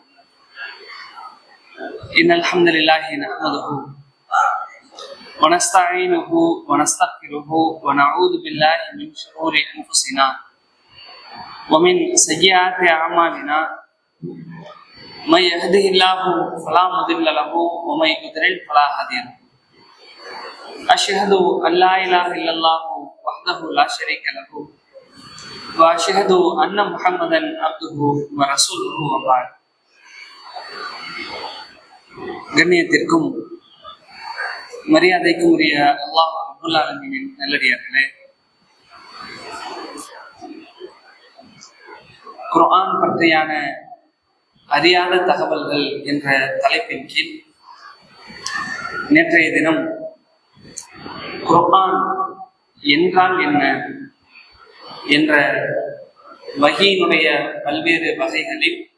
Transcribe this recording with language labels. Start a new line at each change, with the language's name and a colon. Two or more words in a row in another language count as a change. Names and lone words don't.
Arabic: إن الحمد لله نحمده ونستعينه ونستغفره ونعوذ بالله من شرور أنفسنا ومن سيئات أعمالنا من يهده الله فلا مضل له ومن يضلل فلا هادي له. أشهد أن لا إله إلا الله وحده لا شريك له وأشهد أن محمدا عبده ورسوله وبعد.
Tamil: கண்ணியத்திற்கும் மரியாதைக்கும் உரிய அல்லாஹ்
Arabic: رب العالمين
Tamil: நல்லடியார்களே, குர்ஆன் பற்றியான அறியாத தகவல்கள் என்ற தலைப்பின் கீழ் நேற்றைய தினம் குர்ஆன் என்றால் என்ன என்ற வஹீனுடைய பல்வேறு வகைகளில்